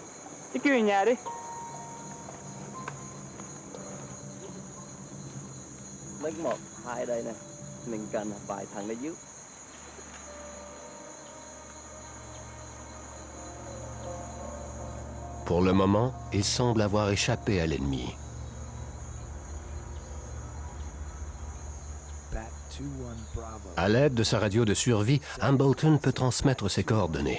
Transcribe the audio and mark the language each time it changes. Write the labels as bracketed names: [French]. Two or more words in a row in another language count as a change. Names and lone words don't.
[Vietnamese] Chứ kêu về nhà đi. Lấy 1, 2 đây nè. mình cần vài thằng ở dưới. [French] Pour le moment, il semble avoir échappé à l'ennemi. À l'aide de sa radio de survie, Hambleton peut transmettre ses coordonnées.